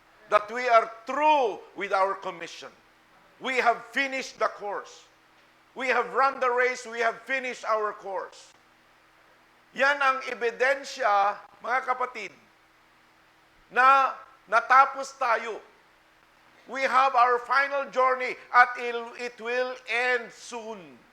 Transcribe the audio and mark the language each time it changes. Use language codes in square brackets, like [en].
[en] That we are true with our commission. We have finished the course. We have run the race. We have finished our course. [tl] Yan ang ebidensya, mga kapatid, na natapos tayo. [en] We have our final journey at it will end soon.